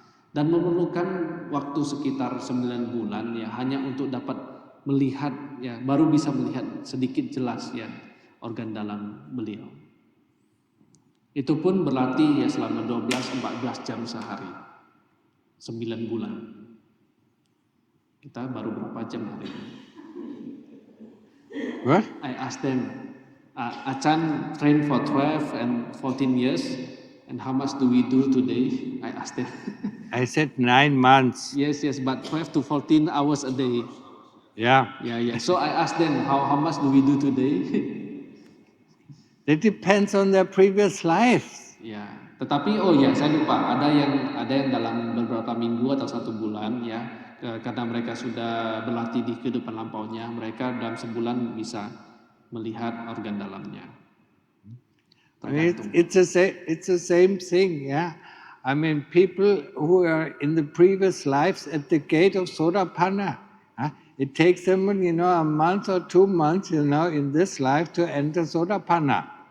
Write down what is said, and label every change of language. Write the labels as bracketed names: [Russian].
[Indonesian] dan memerlukan waktu sekitar 9 bulan ya hanya untuk dapat melihat ya, baru bisa melihat sedikit jelas ya organ dalam beliau. Itu pun berlatih ya selama 12-14 jam sehari, 9 bulan. Kita baru berapa jam hari ini? [English] What? I asked them, Achan trained for 12 and 14 years, and how much do we do today? I asked them. I said 9 months. Yes, but 12 to 14 hours a day. Yeah. Yeah. So I asked them, how much do we do today? It depends on their previous lives. [Indonesian] Ya, tetapi saya lupa, ada yang dalam beberapa minggu atau 1 bulan ya, karena mereka sudah berlatih di kehidupan lampaunya, mereka dalam sebulan bisa melihat organ dalamnya. [English] It's the same thing, yeah. People who are in the previous lives at the gate of Sotapanna, it takes them, a month or 2 months, in this life to enter Sotapanna.